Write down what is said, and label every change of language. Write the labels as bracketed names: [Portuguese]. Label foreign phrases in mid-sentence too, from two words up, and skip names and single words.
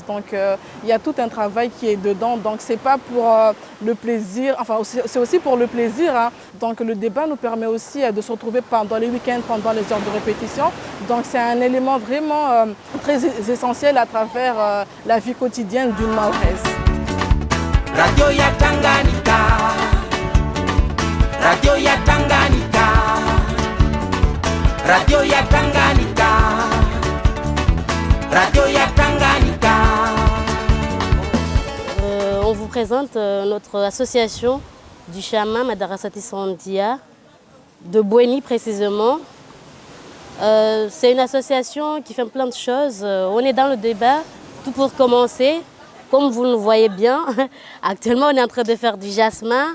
[French] Donc il y a tout un travail qui est dedans. Donc c'est pas pour le plaisir, enfin c'est aussi pour le plaisir. Hein. Donc le débat nous permet aussi de se retrouver pendant les week-ends, pendant les heures de répétition. Donc c'est un élément vraiment très essentiel à travers la vie quotidienne d'une mahoraise. [Swahili] Radio ya Tanganyika, Radio ya Tanganyika, Radio ya Tanganyika, Radio ya Tanganyika. [French] On vous présente notre association du Chama Madarasati Sandia, de Bouéni précisément. C'est une association qui fait plein de choses. On est dans le débat, tout pour commencer. Comme vous le voyez bien, actuellement on est en train de faire du jasmin.